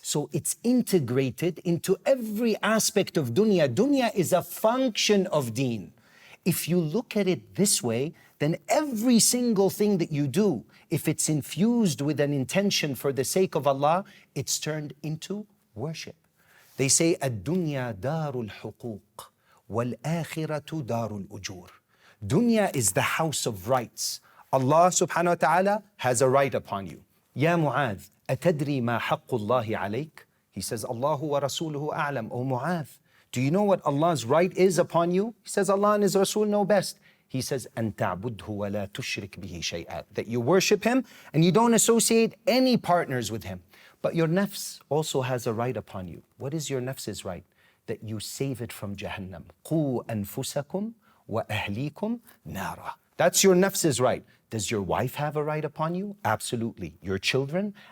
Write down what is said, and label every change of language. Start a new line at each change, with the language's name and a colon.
English: So it's integrated into every aspect of dunya. Dunya is a function of deen. If you look at it this way, then every single thing that you do, if it's infused with an intention for the sake of Allah, it's turned into worship. They say,
Arabic: الدنيا دار الحقوق والآخرة دار الأجور.
English: Dunya is the house of rights. Allah subhanahu wa ta'ala has a right upon you.
Arabic: Ya Mu'adh, أتدري ما حق الله عليك?
English: He says,
Arabic: Allahu wa rasuluhu a'lam.
English: O Mu'adh, do you know what Allah's right is upon you? He says, Allah and His Rasul know best. He says,
Arabic: أن تعبده ولا تشرك به شيئا.
English: That you worship Him and you don't associate any partners with Him. But your nafs also has a right upon you. What is your nafs's right? That you save it from Jahannam.
Arabic: قُوا أَنفُسَكُمْ وَأَهْلِيكُمْ نَارًا.
English: That's your nafs's right. Does your wife have a right upon you? Absolutely. Your children?